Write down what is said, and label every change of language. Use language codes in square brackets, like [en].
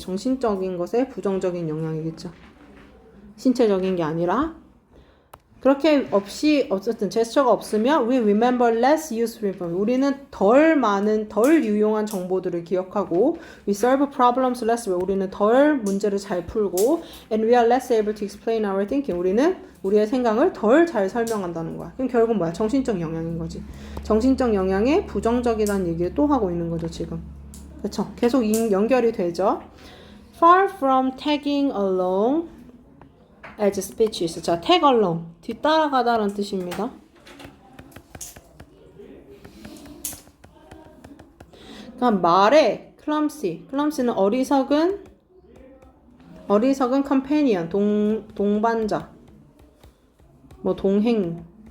[ko] 정신적인 것에 부정적인 영향이겠죠. 신체적인 게 아니라. 그렇게 없이 어쨌든 제스처가 없으면 [en] we remember less useful information. [ko] 우리는 덜 유용한 정보들을 기억하고 [en] we solve problems less well. [ko] 우리는 덜 문제를 잘 풀고 [en] and we are less able to explain our thinking. [ko] 우리는 우리의 생각을 덜 잘 설명한다는 거야. 그럼 결국은 뭐야? 정신적 영향인 거지. 정신적 영향에 부정적이라는 얘기를 또 하고 있는 거죠 지금. 그렇죠? 계속 연결이 되죠. [en] Far from tagging along as speeches. [ko] 자, tag along. 뒤따라가다라는 뜻입니다. 그럼 말에 clumsy. clumsy는 어리석은 companion. 동반자. 뭐 동행.